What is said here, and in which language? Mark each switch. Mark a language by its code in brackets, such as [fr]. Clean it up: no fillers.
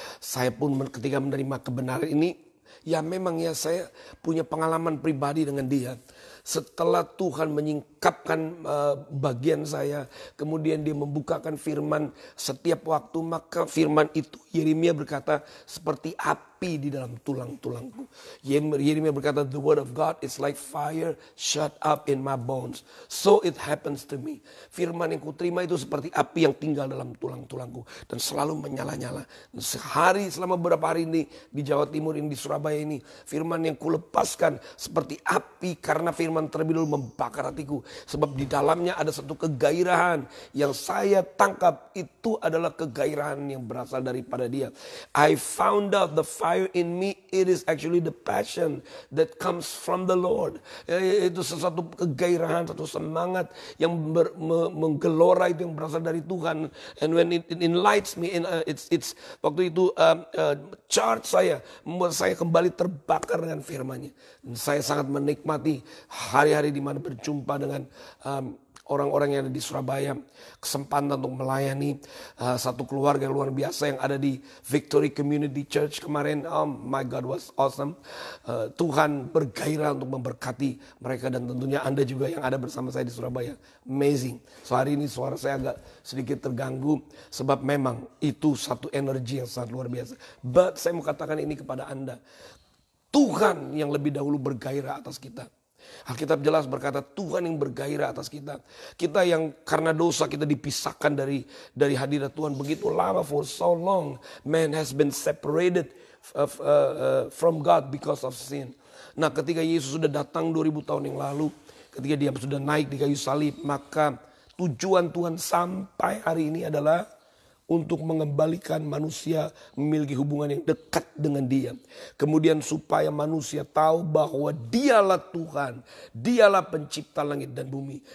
[id] Saya pun ketika menerima kebenaran ini, ya memang ya saya punya pengalaman pribadi dengan Dia. Setelah Tuhan menyingkapkan bagian saya, kemudian Dia membukakan firman setiap waktu, maka firman itu Yeremia berkata seperti api di dalam tulang-tulangku. Yeremia berkata, [en] the word of God is like fire shut up in my bones. So it happens to me. [id] Firman yang kuterima itu seperti api yang tinggal dalam tulang-tulangku dan selalu menyala-nyala. Selama beberapa hari ini di Jawa Timur ini, di Surabaya ini, firman yang kulepaskan seperti api karena firman terlebih dahulu membakar hatiku. Sebab di dalamnya ada satu kegairahan yang saya tangkap, itu adalah kegairahan yang berasal daripada Dia. [en] I found out the fire in me, it is actually the passion that comes from the Lord. [id] Itu sesuatu kegairahan, satu semangat yang menggelora, itu yang berasal dari Tuhan. [en] And when it enlightens me, it's [id] waktu itu charge saya, membuat saya kembali terbakar dengan firman-Nya. Dan saya sangat menikmati hari-hari di mana berjumpa dengan orang-orang yang ada di Surabaya, kesempatan untuk melayani satu keluarga yang luar biasa yang ada di Victory Community Church kemarin. [en] Oh my God, was awesome. [id] Tuhan bergairah untuk memberkati mereka dan tentunya Anda juga yang ada bersama saya di Surabaya. Amazing. So hari ini suara saya agak sedikit terganggu sebab memang itu satu energi yang sangat luar biasa. But saya mau katakan ini kepada Anda. Tuhan yang lebih dahulu bergairah atas kita. Alkitab jelas berkata Tuhan yang bergairah atas kita. Kita yang karena dosa kita dipisahkan dari hadirat Tuhan begitu lama, [en] for so long. Man has been separated from God because of sin. [id] Nah, ketika Yesus sudah datang 2000 tahun yang lalu, ketika Dia sudah naik di kayu salib, maka tujuan Tuhan sampai hari ini adalah untuk mengembalikan manusia memiliki hubungan yang dekat dengan Dia. Kemudian supaya manusia tahu bahwa Dialah Tuhan, Dialah pencipta langit dan bumi.